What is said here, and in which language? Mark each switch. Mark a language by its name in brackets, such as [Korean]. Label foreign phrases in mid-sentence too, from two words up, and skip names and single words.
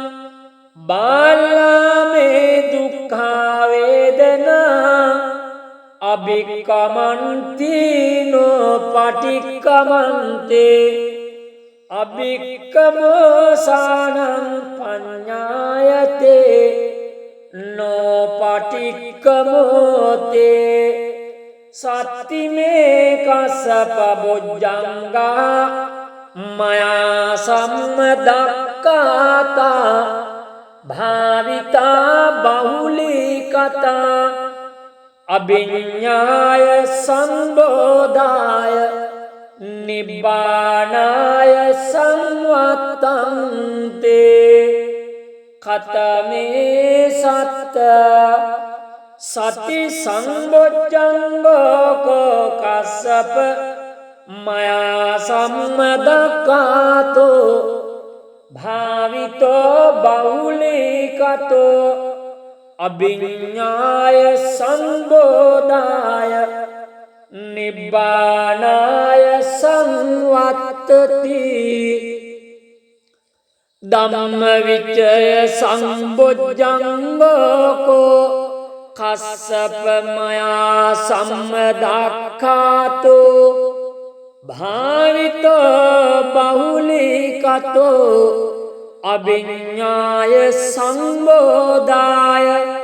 [Pali] බාලමේ දුක්ඛ වේදනා අභික්කමන්ති නෝ පටික්කමන්තේ අභික්කමෝසානං පඤ්ඤායතේ නෝ පටික්කමෝතේ සත්තිමේ කස්සප බොජ්ජංගා මයා සම්මදක්ඛාතා භාවිතා බහුලීකතා අභිඤ්ඤාය සම්බෝධාය නිබ්බානාය සංවත්තං තේ කතමේ සත්ත සති සම්බොජ්ජංගෝ කස්සප මයා සම්මදක්ඛාතෝ භාවිතෝ බහුලීකතෝ අභිඤ්ඤාය සම්බෝධාය නිබ්බානාය සංවත්තති ධම්මවිචය සම්බොජ්ජංගෝ කස්සප මයා සම්මදක්ඛාතෝ භාවිතෝ බහුලීකතෝ අභිඤ්ඤාය සම්බෝධාය